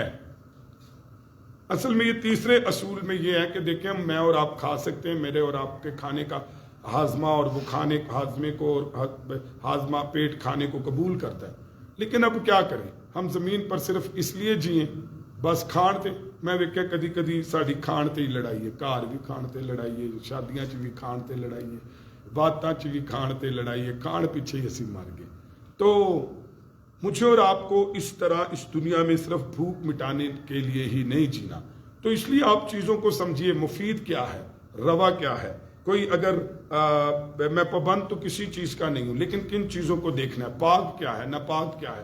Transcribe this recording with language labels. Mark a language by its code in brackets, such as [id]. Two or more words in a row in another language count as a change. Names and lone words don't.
[ur] اصل میں یہ تیسرے اصول میں یہ ہے کہ دیکھیں میں اور آپ کھا سکتے ہیں, میرے اور آپ کے کھانے کا ہاضمہ اور وہ کھانے ہاضمے کو ہاضمہ پیٹ کھانے کو قبول کرتا ہے لیکن اب کیا کریں ہم زمین پر صرف اس لیے جیئیں بس [pa] کھان تے میں ویکھیا کدی کدی ساڈی کھان تے ہی لڑائی ہے, گھر بھی کھان تے لڑائی ہے, شادیاں چ بھی کھان تے لڑائی ہے, باتاں چ بھی کھان تے لڑائی ہے, کھان پیچھے ہی اسی مر گئے. [ur] تو مجھے اور آپ کو اس طرح اس دنیا میں صرف بھوک مٹانے کے لیے ہی نہیں جینا. تو اس لیے آپ چیزوں کو سمجھیے مفید کیا ہے, روا کیا ہے. کوئی اگر میں پابند تو کسی چیز کا نہیں ہوں لیکن کن چیزوں کو دیکھنا ہے, پاک کیا ہے ناپاک کیا ہے.